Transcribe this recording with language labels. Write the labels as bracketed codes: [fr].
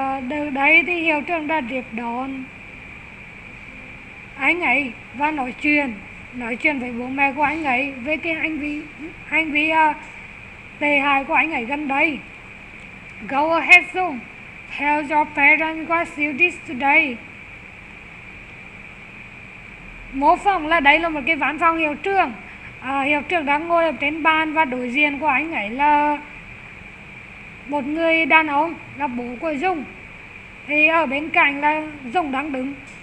[vi] Từ đấy thì hiệu trưởng đã tiếp đón anh ấy và nói chuyện với bố mẹ của anh ấy về cái hành vi tệ hại của anh ấy gần đây. [en] Go ahead, Dung. Tell your parents what you did today. [vi] Mô phỏng là đây là một cái văn phòng hiệu trưởng. Hiệu trưởng đang ngồi ở trên bàn và đối diện của anh ấy là một người đàn ông, là bố của Dung. Thì ở bên cạnh là Dung đang đứng.